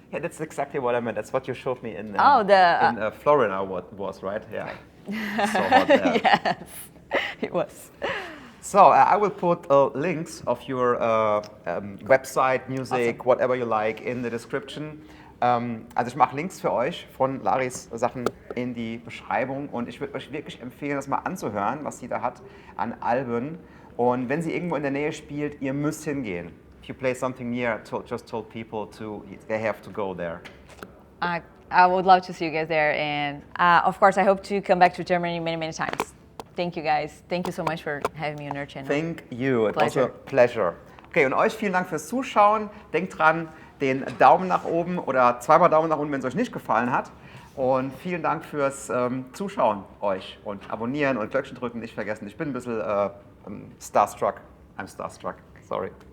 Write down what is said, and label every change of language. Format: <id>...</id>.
<en>Yeah, that's exactly what I meant. That's what you showed me in in Florida was, right? Yeah. So hot there. Yes, it was. So I will put links of your website, music, Awesome. whatever you like, in the description.</en> <de>Also ich mache Links für euch von Laris Sachen in die Beschreibung und ich würde euch wirklich empfehlen, das mal anzuhören, was sie da hat an Alben. Und wenn sie irgendwo in der Nähe spielt, ihr müsst hingehen.</de> <en>If you play something near, just told people they have to go there. I would love to see you guys there, and of course, I hope to come back to Germany many, many times. Thank you, guys. Thank you so much for having me on your channel. Thank you. It was Pleasure. a pleasure.</en> <de>Okay, und euch vielen Dank fürs Zuschauen. Denkt dran, den Daumen nach oben oder zweimal Daumen nach unten, wenn es euch nicht gefallen hat. Und vielen Dank fürs Zuschauen euch und abonnieren und Glöckchen drücken nicht vergessen. Ich bin ein bisschen starstruck.</de> <en>I'm starstruck, sorry.</en>